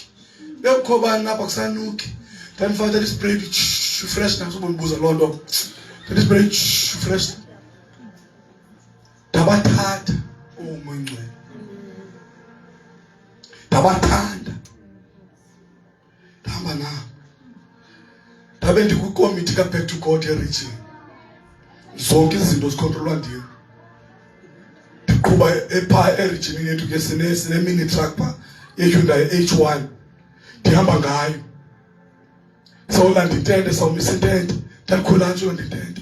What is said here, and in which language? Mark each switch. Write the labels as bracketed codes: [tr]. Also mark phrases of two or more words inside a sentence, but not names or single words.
[xh] Bekho bani lapha akusanuki. Ndandifaka ispray fresh naso bombuza loo nto. Ispray fresh. Ndabathatha moyingcwele. Ndabathanda. Ndahamba nabo. Ndabe ndikwikomiti ka-Back to God e-region. Zonke izinto zikhontrolwa ndim. Ndiqhuba epha e-region yethu ke sine- [en] mini truck [xh] phaa ye-Hyundai H1. Ndihamba ngayo. Sawulanda intente, sawumisa intente. Ndakhwela nje ndintente.